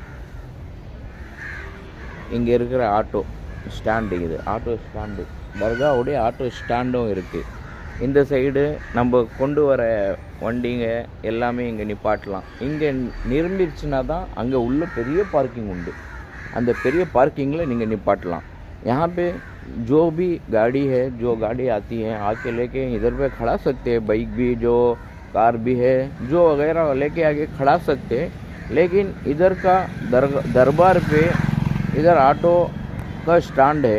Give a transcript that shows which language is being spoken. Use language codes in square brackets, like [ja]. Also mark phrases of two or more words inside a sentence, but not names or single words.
[ta] இங்கே இருக்கிற [en] auto stand, [ta] இது [en] auto stand, [ta] தர்காவுடைய [en] auto stand [ta] இருக்குது. இந்த சைடு நம்ம கொண்டு வர வண்டிங்க எல்லாமே இங்கே நிப்பாட்டலாம். இங்கே நிரம்பிடுச்சுன்னா தான் அங்கே உள்ள பெரிய பார்க்கிங் உண்டு. அந்த பெரிய பார்க்கிங்கில் நீங்கள் நிப்பாட்டலாம். [hi] यहाँ पे जो भी गाड़ी है, जो गाड़ी आती है आके लेके इधर पे खड़ा सकते हैं. बाइक भी, जो कार भी है, जो वगैरह लेके आके खड़ा सकते हैं. लेकिन इधर का दरबार पे इधर ऑटो का स्टैंड है.